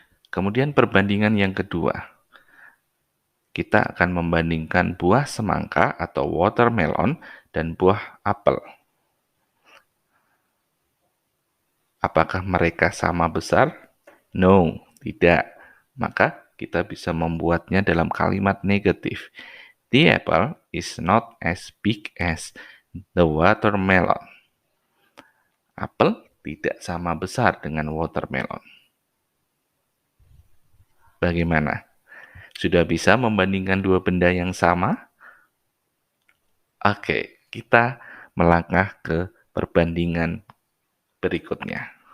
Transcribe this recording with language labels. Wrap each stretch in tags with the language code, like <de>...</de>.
<id>Kemudian perbandingan yang kedua, kita akan membandingkan buah semangka atau watermelon dan buah apel. Apakah mereka sama besar? No, tidak. Maka kita bisa membuatnya dalam kalimat negatif.</id> <en>The apple is not as big as the watermelon.</en> <id>Apel tidak sama besar dengan watermelon. Bagaimana? Sudah bisa membandingkan dua benda yang sama? Oke, kita melangkah ke perbandingan berikutnya.</id>